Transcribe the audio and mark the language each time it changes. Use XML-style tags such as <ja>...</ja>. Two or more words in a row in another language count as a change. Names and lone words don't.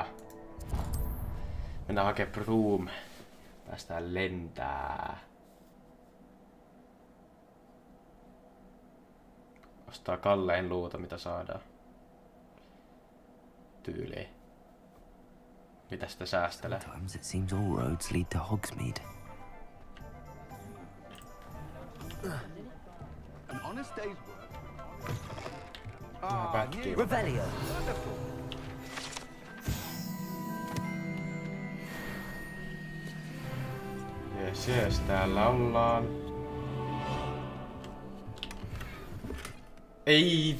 <fi>Mennään hakee broom. Päästään lentää. Ostaa kallein luuta, mitä saadaan. Tyyliin. Mitä sitä säästelee?</fi> <en>Sometimes it seems all roads lead to Hogsmeade. An honest day's work.</en> <fi>Pätkii. Revelio. Jes, täällä ollaan. Ei.</fi>